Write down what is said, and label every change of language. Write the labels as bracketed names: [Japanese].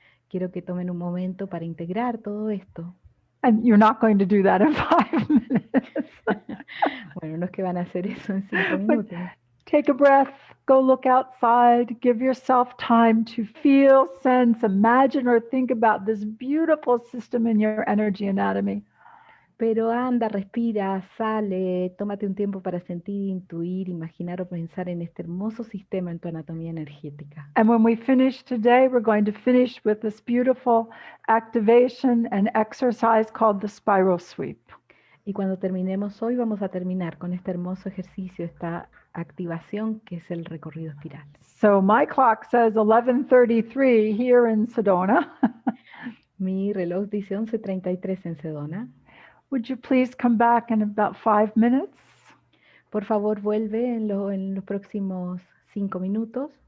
[Spanish] Quiero que tomen un momento para integrar todo esto. [English] And you're not going to do that in 5 minutes. [Spanish] Bueno, no es que van a hacer eso en 5 [English] But [Spanish] minutos. [English] take a breath, go look outside, give yourself time to feel, sense, imagine, or think about this beautiful system in your energy anatomy. [Spanish] Pero anda, respira, sale, tómate un tiempo para sentir, intuir, imaginar o pensar en este hermoso sistema en tu anatomía energética. [English] And when we finish today, we're going to finish with this beautiful activation and exercise called the spiral sweep. [Spanish] Y cuando terminemos hoy, vamos a terminar con este hermoso ejercicio, esta activación que es el recorrido espiral. [English] So my clock says 11:33 here in Sedona. [Spanish] Mi reloj dice 11:33 en Sedona. [English] Would you please come back in about 5 minutes? [Spanish] Por favor, vuelve en los próximos 5 minutos.